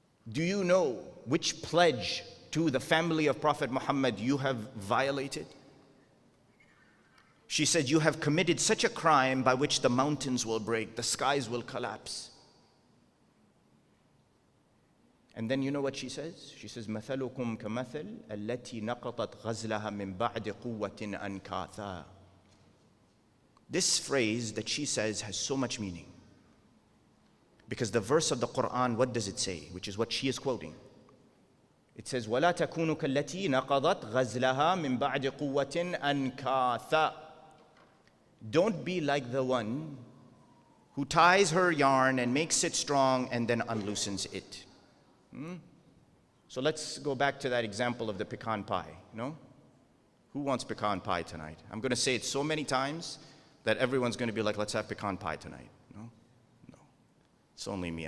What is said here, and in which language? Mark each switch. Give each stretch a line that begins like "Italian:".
English: Do you know which pledge to the family of Prophet Muhammad you have violated? She said, you have committed such a crime by which the mountains will break, the skies will collapse. And then you know what she says? She says,
Arabic: مَثَلُكُمْ كَمَثَلْ الَّتِي نَقَطَتْ غَزْلَهَا مِنْ بَعْدِ قُوَّةٍ أَنْكَاثًا.
English: This phrase that she says has so much meaning. Because the verse of the Quran, what does it say? Which is what she is quoting. It says,
Arabic: وَلَا تَكُونُوا كَالَّتِي نَقَضَتْ غَزْلَهَا مِنْ بَعْدِ قُوَّةٍ أَنْكَاثًا.
English: Don't be like the one who ties her yarn and makes it strong and then unloosens it. So let's go back to that example of the pecan pie, no? Who wants pecan pie tonight? I'm going to say it so many times that everyone's going to be like, let's have pecan pie tonight. No? No. It's only me.